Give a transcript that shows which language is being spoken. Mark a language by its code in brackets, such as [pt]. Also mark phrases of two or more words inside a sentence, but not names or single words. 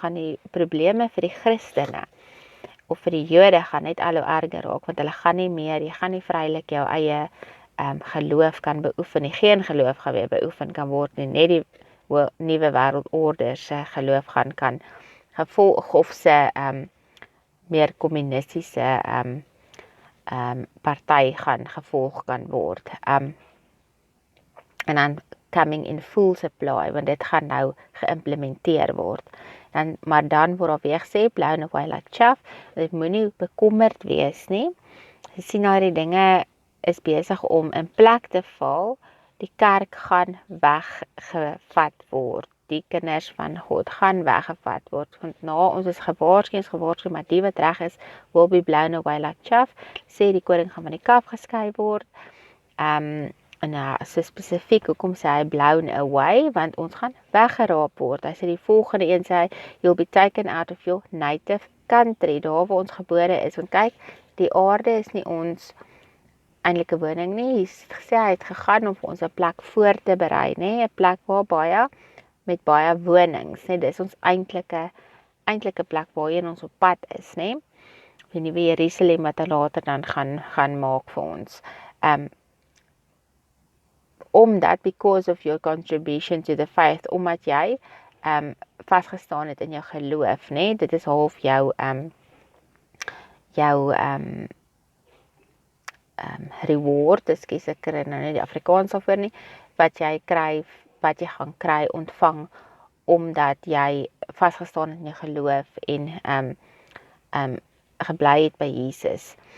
[af] gaan die probleme vir die Christene of vir die Jode gaan net al hoe erger raak, want hulle gaan nie meer, jy gaan nie vrylik jou eie geloof kan beoefen nie, geen geloof gaan weer beoefen kan word nie, net die nuwe wêreldorde se geloof gaan kan gevolg of se meer kommunistiese party gaan gevolg kan word. En dan [en] coming in full supply, [af] want dit gaan nou geïmplementeer word. Maar dan word daar weer gesê, [en] blown away like chaff, [af] dit moenie bekommerd wees nie. Jy sien nou die dinge is besig om in plek te val, die kerk gaan weggevat word, die kinders van God gaan weggevat word, want na ons is gewaarsku, maar die wat reg is, [en] will be blown away like chaff, [af] sê die koring gaan van die kaf geskei word, en so spesifiek, hoekom sê hy [en] blown away, [af] want ons gaan weggeraap word, hy sê die volgende een sê, [en] you'll be taken out of your native country, [af] daar waar ons gebore is, want kyk, die aarde is nie ons eindelike woning nie, hy het gesê, hy het gegaan om vir ons 'n plek voor te berei, nee, 'n plek waar met baie wonings, nee, dis ons eindelike plek waarheen ons op pad is, nee, die nuwe Jerusalem wat hy later dan gaan maak vir ons. Omdat [en] because of your contribution to the faith, [af] omdat jy vasgestaan het in jou geloof, né? Dit is half jou reward, ek kry nou nie die Afrikaans daarvoor nie, wat jy gaan kry, ontvang, omdat jy vasgestaan het in jou geloof en gebly het by Jesus.